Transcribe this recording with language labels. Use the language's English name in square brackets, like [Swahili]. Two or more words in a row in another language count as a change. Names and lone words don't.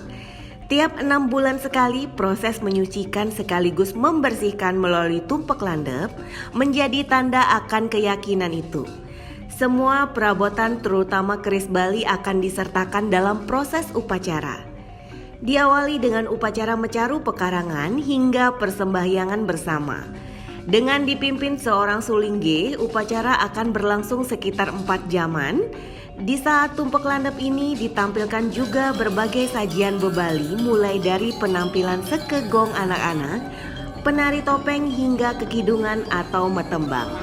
[Indonesian] Tiap 6 bulan sekali, proses menyucikan sekaligus membersihkan melalui tumpek landep menjadi tanda akan keyakinan itu. Semua perabotan terutama keris Bali akan disertakan dalam proses upacara. Diawali dengan upacara mecaru pekarangan hingga persembahyangan bersama. Dengan dipimpin seorang sulingge, upacara akan berlangsung sekitar 4 jaman. Di saat tumpek landep ini ditampilkan juga berbagai sajian bebali, mulai dari penampilan sekegong anak-anak, penari topeng hingga kekidungan atau metembang.